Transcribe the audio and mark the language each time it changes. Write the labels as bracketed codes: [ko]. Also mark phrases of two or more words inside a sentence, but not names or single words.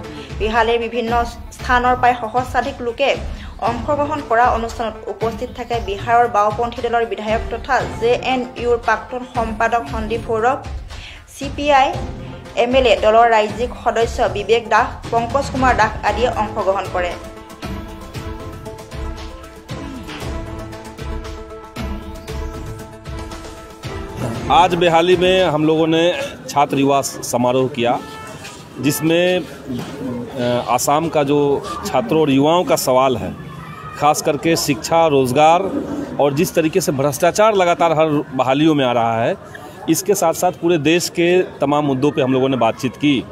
[as] বিহালীৰ বিভিন্ন স্থানৰ প্ৰায় সহস্ৰাধিক লোকে অংশগ্ৰহণ কৰা অনুষ্ঠানত উপস্থিত থাকে বিহাৰৰ বাওঁপন্থী দলৰ বিধায়ক তথা জেএনইউৰ প্ৰাক্তন সম্পাদক সন্দীপ সৌৰভ, CPI MLA দলৰ ৰাজ্যিক সদস্য বিবেক দাস, পংকজ কুমাৰ দাস আদিয়ে অংশগ্ৰহণ কৰে। [hi] आज बिहाली में हम लोगों ने छात्र युवा समारोह किया, जिसमें आसाम का जो छात्रों और युवाओं का सवाल है, खास करके शिक्षा, रोज़गार और जिस तरीके से भ्रष्टाचार लगातार हर बहालियों में आ रहा है, इसके साथ साथ पूरे देश के तमाम मुद्दों पे हम लोगों ने बातचीत की।